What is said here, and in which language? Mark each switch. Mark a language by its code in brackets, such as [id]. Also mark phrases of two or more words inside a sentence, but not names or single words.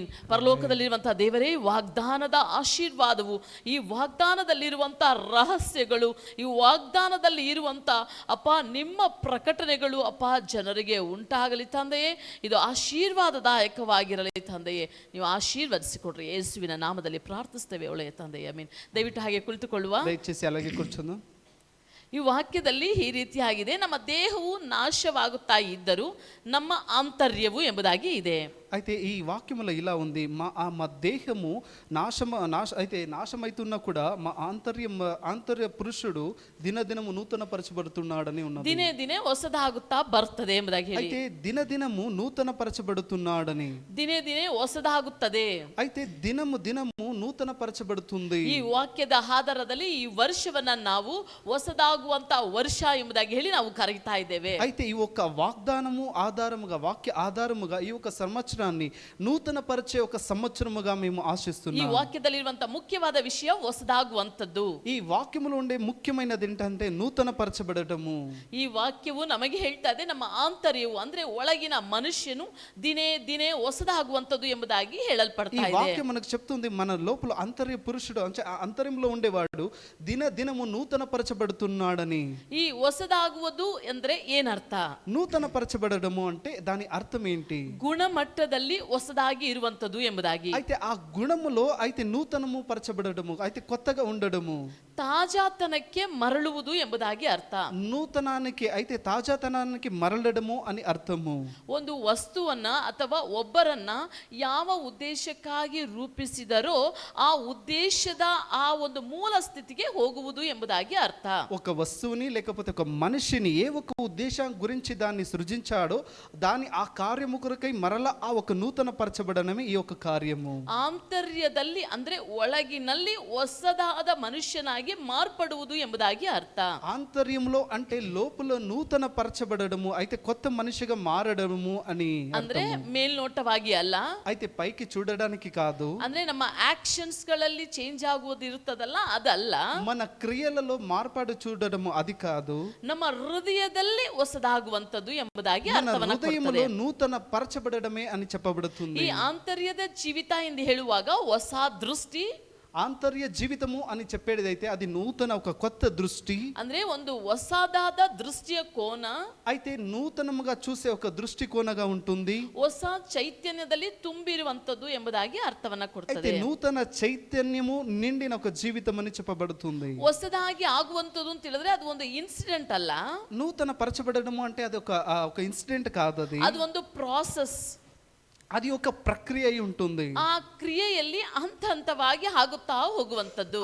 [kn] ಪರಲೋಕದಲ್ಲಿರುವಂತಹ ದೇವರೇ, ವಾಗ್ದಾನದ ಆಶೀರ್ವಾದವು, ಈ ವಾಗ್ದಾನದಲ್ಲಿರುವಂಥ ರಹಸ್ಯಗಳು, ಈ ವಾಗ್ದಾನದಲ್ಲಿ ಇರುವಂಥ ಅಪ್ಪ ನಿಮ್ಮ ಪ್ರಕಟಣೆಗಳು ಅಪ್ಪ ಜನರಿಗೆ ಉಂಟಾಗಲಿ ತಂದೆಯೇ. ಇದು ಆಶೀರ್ವಾದದಾಯಕವಾಗಿರಲಿ ತಂದೆಯೇ. ನೀವು ಆಶೀರ್ವದಿಸಿಕೊಡ್ರಿ, ಯೇಸುವಿನ ನಾಮದಲ್ಲಿ ಪ್ರಾರ್ಥಿಸ್ತೇವೆ ಒಳ್ಳೆಯ ತಂದೆಯೇ. ಆಮೆನ್. ದಯವಿಟ್ಟು ಹಾಗೆ ಕುಳಿತುಕೊಳ್ಳುವ. [te] ದಯచేసి అలాగే కూర్చుందాం. [kn] ಈ ವಾಕ್ಯದಲ್ಲಿ ಈ ರೀತಿಯಾಗಿದೆ, ನಮ್ಮ ದೇಹವು ನಾಶವಾಗುತ್ತಾ ಇದ್ದರೂ ನಮ್ಮ ಆಂತರ್ಯವು ಎಂಬುದಾಗಿ ಇದೆ. [te] అయితే ఈ వాక్యములో ఇలా ఉంది, మా దేహము నాశమైతున్నా కూడా మా ఆంతర్య పురుషుడు దినదినము నూతన పరచబడుతున్నాడని ఉన్నది. [kn] ದಿನೇ ದಿನೇ ಹೊಸದಾಗುತ್ತಾ ಬರ್ತದೆ ಎಂಬುದಾಗಿ ಹೇಳಿ. [te] అయితే దినదినము నూతన పరచబడుతున్నాడని, [kn] ದಿನೇ ದಿನೇ ಹೊಸದಾಗುತ್ತದೆ. [te] అయితే దినము నూతన పరచబడుతుంది. [kn] ಈ ವಾಕ್ಯದ ಆಧಾರದಲ್ಲಿ ಈ ವರ್ಷವನ್ನ ನಾವು ಹೊಸದಾಗುವಂತ ವರ್ಷ ಎಂಬುದಾಗಿ ಹೇಳಿ ನಾವು ಕರೀತಾ ಇದ್ದೇವೆ. [te] అయితే ఈ ఒక్క వాగ్దానము ఆధారముగా, వాక్య ఆధారముగా ఈ ఒక సంవత్సరాన్ని నూతన పరిచే ఒక సంవత్సరముగా మేము [kn] ಈ [te] ఆశిస్తున్నాము. [kn] ವಾಕ್ಯದಲ್ಲಿರುವಂತ ಮುಖ್ಯವಾದ ವಿಷಯ ಹೊಸದಾಗುವಂತದ್ದು. [te] ఈ వాక్యములో ఉండే ముఖ్యమైనది ఏంటంటే నూతన పరచబడటము. [kn] ಈ ವಾಕ್ಯವು ನಮಗೆ ಹೇಳ್ತಾ ಇದೆ, ನಮ್ಮ ಆಂತರ್ಯವು ಅಂದ್ರೆ ಒಳಗಿನ ಮನುಷ್ಯನು ದಿನೇ ದಿನೇ ಹೊಸದಾಗುವಂತದ್ದು ಎಂಬುದಾಗಿ ಹೇಳಲ್ಪಡ್ತಾ [te] ఈ [kn] ಇದೆ. [te] వాక్యం మనకు చెప్తుంది, మన లోపల అంతర్య పురుషుడు అంటే అంతర్యంలో ఉండేవాడు దినము నూతన పరచబడుతున్నాడని. [kn] ಈ ಹೊಸದಾಗುವುದು ಅಂದ್ರೆ ಏನರ್ಥ? [te] నూతన పరచబడము అంటే దాని అర్థం ఏంటి? [kn] ಗುಣಮಟ್ಟದಲ್ಲಿ ಹೊಸದಾಗಿ ಇರುವಂತದ್ದು ಎಂಬುದಾಗಿ. [te] అయితే ఆ గుణములో అయితే నూతనము పరచబడము, అయితే కొత్తగా ఉండడము, [kn] ತಾಜಾತನಕ್ಕೆ ಮರಳುವುದು ಎಂಬುದಾಗಿ ಅರ್ಥ. [te] నూతనానికి అయితే తాజాతనానికి మరలడము అని అర్థము. [kn] ಒಂದು ವಸ್ತುವನ್ನ ಅಥವಾ ಒಬ್ಬರನ್ನ ಯಾವ ಉದ್ದೇಶಕ್ಕಾಗಿ ರೂಪಿಸಿದರೋ ಆ ಉದ್ದೇಶದ ಆ ಒಂದು ಮೂಲ ಸ್ಥಿತಿಗೆ ಹೋಗುವುದು ಎಂಬುದಾಗಿ ಅರ್ಥ. [te] ఒక వస్తువుని లేకపోతే ఒక మనిషిని ఏ ఒక ఉద్దేశం గురించి దాన్ని సృజించాడో దాని ఆ కార్యము కొరకై మరలా ఆ ఒక నూతన పరచబడనమే ఈ యొక్క కార్యము. [kn] ಆಂತರ್ಯದಲ್ಲಿ ಅಂದ್ರೆ ಒಳಗಿನಲ್ಲಿ ಹೊಸದಾದ ಮನುಷ್ಯನಾಗಿ ಮಾರ್ಪಡುವುದು ಎಂಬುದಾಗಿ ಅರ್ಥ. [te] ఆంతర్యంలో అంటే లోపల నూతన పరచబడము, అయితే కొత్త మనిషిగా మారడము అని [kn] ಅಂದ್ರೆ ಮೇಲ್ನೋಟವಾಗಿ ಅಲ್ಲ, [te] అయితే పైకి చూడడానికి కాదు, [kn] ಅಂದ್ರೆ ನಮ್ಮ ಆಕ್ಷನ್ಸ್ ಗಳಲ್ಲಿ ಚೇಂಜ್ ಆಗುವುದು ಇರುತ್ತದಲ್ಲ ಅದಲ್ಲ, [te] మన క్రియలలో మార్పాటు చూడడము అది కాదు, [kn] ನಮ್ಮ ಹೃದಯದಲ್ಲಿ ಹೊಸದಾಗುವಂತದ್ದು ಎಂಬುದಾಗಿ [te] మన [kn] ಅರ್ಥವನ್ನ [te] హృదయములో [kn] ಕೊಡ್ತದೆ. [te] నూతన పరచబడమే అని చెప్పబడుతుంది. [kn] ಈ ಆಂತರ್ಯದ ಜೀವಿತ ಎಂದು ಹೇಳುವಾಗ ಹೊಸ ದೃಷ್ಟಿ, [te] ఆంతర్య జీవితము అని చెప్పేదైతే అది నూతన ఒక కొత్త దృష్టి, [kn] ಅಂದ್ರೆ ಒಂದು ಹೊಸದಾದ ದೃಷ್ಟಿಯ ಕೋನ, [te] అయితే నూతనముగా చూసే ఒక దృష్టి కోణగా ఉంటుంది. [kn] ಹೊಸ ಚೈತನ್ಯದಲ್ಲಿ ತುಂಬಿರುವಂತದ್ದು ಎಂಬುದಾಗಿ ಅರ್ಥವನ್ನ [te] అయితే [kn] ಕೊಡ್ತದೆ. [te] నూతన చైతన్యము నిండిన ఒక జీవితం అని చెప్పబడుతుంది. [kn] ಹೊಸದಾಗಿ ಆಗುವಂತದ್ದು ಅಂತ ಹೇಳಿದ್ರೆ ಅದು ಒಂದು ಇನ್ಸಿಡೆಂಟ್ ಅಲ್ಲ, [te] నూతన పరచబడము అంటే అది ఒక ఇన్సిడెంట్ కాదు, [kn] ಅದು ಒಂದು ಪ್ರಾಸೆಸ್. [te] అది ఒక ప్రక్రియ అయి ఉంటుంది. [kn] ఆ క్రియೆಯಲ್ಲಿ ಹಂತ ಹಂತವಾಗಿ ಆಗುತ್ತಾ ಹೋಗುವಂತದ್ದು.